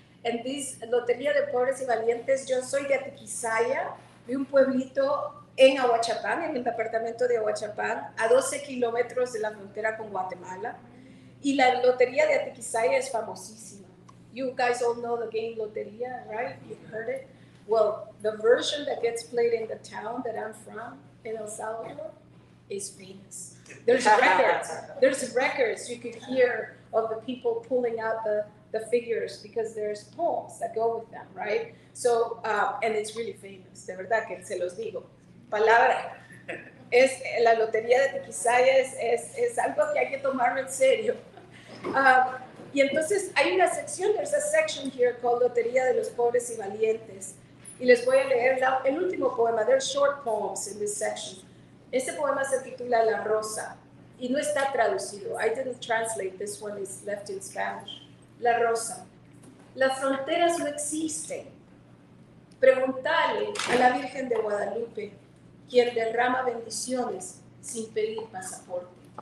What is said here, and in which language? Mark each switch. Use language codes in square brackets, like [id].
[es] En this Lotería de Pobres y Valientes, yo soy de Atiquizaya, de un pueblito en Ahuachapán, en el departamento de Ahuachapán, a 12 kilómetros de la frontera con Guatemala. Y la Lotería de Atiquizaya es famosísima. [en] You guys all know the game Lotería, right? You've heard it. Well, the version that gets played in the town that I'm from, in El Salvador, is famous. There's records. There's records you could hear of the people pulling out the figures because there's poems that go with them, right? So, and it's really famous, [es] de verdad que se los digo. Palabra. La lotería de Atiquizaya es algo que hay que tomarlo en serio. Y entonces hay una sección, [en] there's a section here called [es] Lotería de los Pobres y Valientes. Y les voy a leer el último poema. [en] There's short poems in this section. [es] Este poema se titula La Rosa y no está traducido. [en] I didn't translate, this one is left in Spanish. [es] La Rosa. Las fronteras no existen. Preguntale a la Virgen de Guadalupe, quien derrama bendiciones sin pedir pasaporte.